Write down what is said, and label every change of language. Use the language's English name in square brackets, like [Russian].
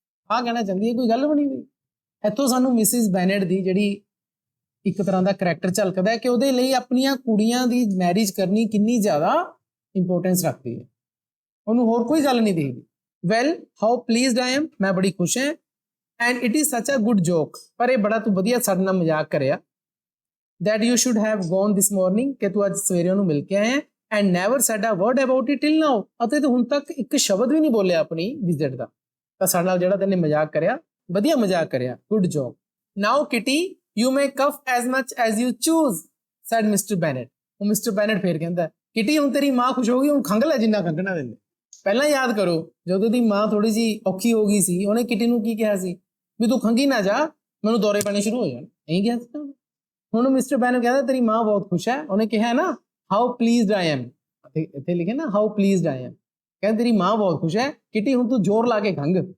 [Punjabi] ਆਹ ਕਹਿਣਾ ਚਾਹੁੰਦੀ ਹੈ, ਕੋਈ ਗੱਲ ਬਣੀ ਹੋਈ। ਇੱਥੋਂ ਸਾਨੂੰ ਮਿਸਿਸ ਬੈਨੇਟ ਦੀ ਜਿਹੜੀ ਇੱਕ ਤਰ੍ਹਾਂ ਦਾ ਕਰੈਕਟਰ ਝਲਕਦਾ ਹੈ ਕਿ ਉਹਦੇ ਲਈ ਆਪਣੀਆਂ ਕੁੜੀਆਂ ਦੀ ਮੈਰਿਜ ਕਰਨੀ ਕਿੰਨੀ ਜ਼ਿਆਦਾ ਇੰਪੋਰਟੈਂਸ ਰੱਖਦੀ ਹੈ, ਉਹਨੂੰ ਹੋਰ ਕੋਈ ਗੱਲ ਨਹੀਂ ਦੇਖਦੀ। [English] well how pleased I am, [Punjabi] ਮੈਂ ਬੜੀ ਖੁਸ਼ ਹਾਂ। [English] and it is such a good joke, [Punjabi] ਪਰ ਇਹ ਬੜਾ ਤੂੰ ਵਧੀਆ ਸਾਡੇ ਨਾਲ ਮਜ਼ਾਕ ਕਰਿਆ। [English] that you should have gone this morning, [Punjabi] ਕਿ ਤੂੰ ਅੱਜ ਸਵੇਰੇ ਉਹਨੂੰ ਮਿਲ ਕੇ ਆਇਆ [English] and never said a word about it till now। [Punjabi] ਅਤੇ ਤੂੰ ਹੁਣ ਤੱਕ ਇੱਕ ਸ਼ਬਦ ਵੀ ਨਹੀਂ ਬੋਲਿਆ ਆਪਣੀ ਵਿਜ਼ਿਟ ਦਾ। ਤਾਂ ਸਾਡੇ ਨਾਲ ਜਿਹੜਾ ਤੈਨੇ ਮਜ਼ਾਕ ਕਰਿਆ, ਵਧੀਆ ਮਜ਼ਾਕ ਕਰਿਆ, good job. [English] now kitty you may cough as much as you choose said Mr. Bennet। [Punjabi] ਉਹ ਮਿਸਟਰ ਬੈਨੇਟ ਫੇਰ ਕਹਿੰਦਾ, ਕਿਟੀ ਹੁਣ ਤੇਰੀ ਮਾਂ ਖੁਸ਼ ਹੋ ਗਈ, ਹੁਣ ਖੰਘ ਲੈ ਜਿੰਨਾ ਖੰਘਣਾ ਦਿੰਦੇ। ਪਹਿਲਾਂ ਯਾਦ ਕਰੋ ਜਦੋਂ ਦੀ ਮਾਂ ਥੋੜੀ ਜਿਹੀ ਔਖੀ ਹੋ ਗਈ ਸੀ, ਉਹਨੇ ਕਿਟੀ ਨੂੰ ਕੀ ਕਿਹਾ ਸੀ ਵੀ ਤੂੰ ਖੰਘੀ ਨਾ ਜਾ, ਮੈਨੂੰ ਦੌਰੇ ਪੈਣੇ ਸ਼ੁਰੂ ਹੋ ਜਾਣ, ਇਹੀ ਕਿਹਾ ਸੀ। ਹੁਣ ਮਿਸਟਰ ਬੈਨੇਟ ਕਹਿੰਦਾ ਤੇਰੀ ਮਾਂ ਬਹੁਤ ਖੁਸ਼ ਹੈ, ਉਹਨੇ ਕਿਹਾ ਨਾ [English] how pleased I am, [Punjabi] ਇੱਥੇ ਲਿਖਿਆ ਨਾ ਹਾਊ ਪਲੀਜ਼ਡ ਆਈ ਐਮ, ਕਹਿੰਦਾ ਤੇਰੀ ਮਾਂ ਬਹੁਤ ਖੁਸ਼ ਹੈ ਕਿਟੀ, ਹੁਣ ਤੂੰ ਜ਼ੋਰ ਲਾ ਕੇ ਖੰਘ।